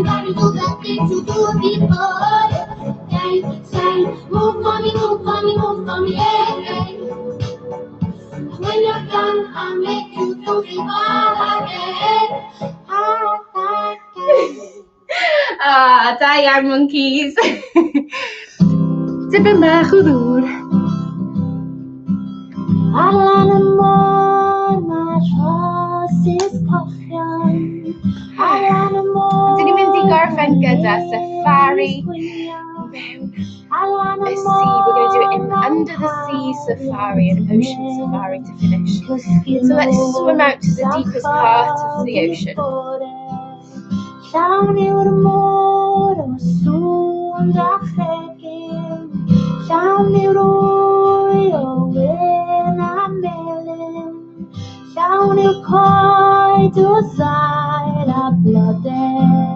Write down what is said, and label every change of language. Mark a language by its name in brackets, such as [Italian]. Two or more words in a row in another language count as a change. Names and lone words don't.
[English] anybody do the things you do before. They say, move for me, move for me, move for me, hey, hey. When you're done, I'll make you do it all again. [Welsh] Ah, da iawn, monkeys. Tipyn bach o ddŵr. Allan y môr, mae'r rhosys cochion. Allan y môr, Dyn ni'n mynd i gorffen gyda safari mewn Allan [English] the [Welsh] y [English] sea. [Welsh] môr, [English] We're going to do an under the sea safari, an ocean safari to finish. So let's swim out to the deepest part of the ocean. [Welsh] Llawn yw'r môr o sŵn drachegin. Llawn yw'r wy o wyn a melyn. Llawn yw'r coed o saer a blodau.